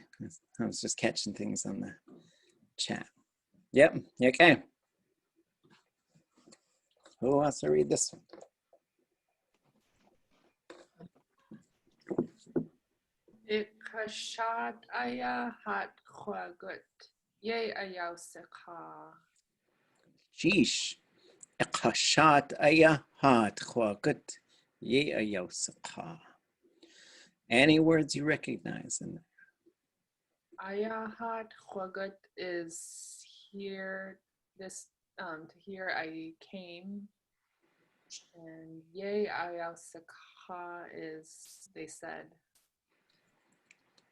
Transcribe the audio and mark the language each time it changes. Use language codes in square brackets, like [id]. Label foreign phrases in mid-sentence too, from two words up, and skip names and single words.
[en] I was just catching things on the chat. Yep, okay. Who wants to read this one? [tli] Ikashad aya hat khwagut. Ye ayaw sikha. Xíxch. Xásháat aya hat khwagut. Ye Aawasháa. [en] Any words you recognize in there? [tli] Aya hat khwagut [en] is here. This to here I came. And [tli] ye ayaw sikha [en] is they said.